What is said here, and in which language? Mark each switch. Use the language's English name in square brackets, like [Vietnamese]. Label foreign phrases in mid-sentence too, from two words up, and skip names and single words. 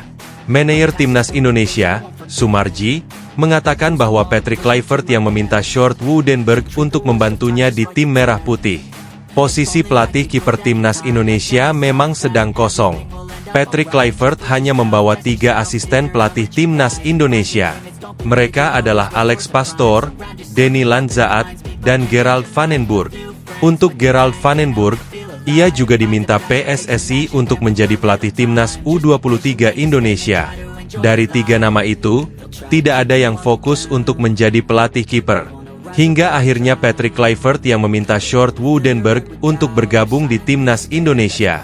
[Indonesian] Manajer timnas Indonesia, Sumarji, mengatakan bahwa Patrick Kluivert yang meminta Sjoerd Woudenberg untuk membantunya di tim merah putih. Posisi pelatih kiper timnas Indonesia memang sedang kosong. Patrick Kluivert hanya membawa 3 asisten pelatih timnas Indonesia. Mereka adalah Alex Pastoor, Denny Lanzaat, dan Gerald van den Burg. Untuk Gerald van den Burg, ia juga diminta PSSI untuk menjadi pelatih timnas U23 Indonesia. Dari 3 nama itu, tidak ada yang fokus untuk menjadi pelatih kiper. Hingga akhirnya Patrick Kluivert yang meminta Sjoerd Woudenberg untuk bergabung di timnas Indonesia.